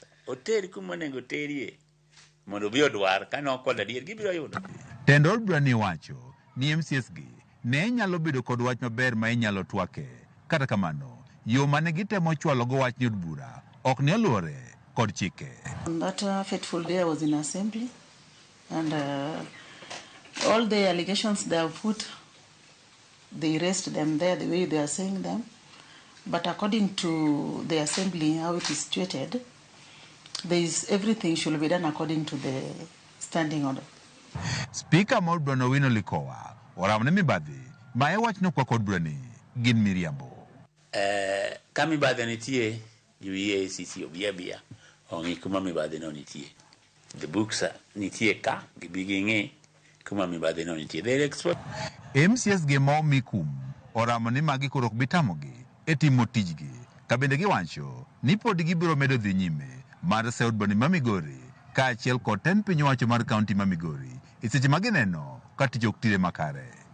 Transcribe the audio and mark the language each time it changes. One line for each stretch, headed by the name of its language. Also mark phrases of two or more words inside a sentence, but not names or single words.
Luo (Kenya and Tanzania): Oteri kuma nego terie mondo bi odwar ka no kwalo adier gibiro yudo. Tend od burani wacho ni MCAs gi ne nyalo bedo kod wach maber ma inyalo twake. Kata kamano, yo mane gitemo chwalo go wach ni od bura ok ne oluwore kod chike.
English: On that fateful day I was in assembly and all the allegations they have put, they erased them there the way they are saying them. But according to the assembly, how it is situated, everything should be done according to the standing order.
Luo (Kenya and Tanzania): Speaker ma od burano Owino Likoa oramne mibadhi ma e wach no kwa kod burani gin miriambo. Ka mibadhi nitie UACC obiabia ongi kuma mibadhi no nitie.
English: The books
Luo (Kenya and Tanzania): nitie ka gibigi ng'e kuma mibadhi no nitie.
English: They expert.
Luo (Kenya and Tanzania): MCAs gi momi kum oramo ni magi koro ok bitamogi e timo tijgi. Ka bende giwacho ni pod gibiro medo dhi nyime mar seyo od burani ma Migori kaachiel kod tend piny owacho mar county ma Migori e seche ma gineno ka tich ok tire makare.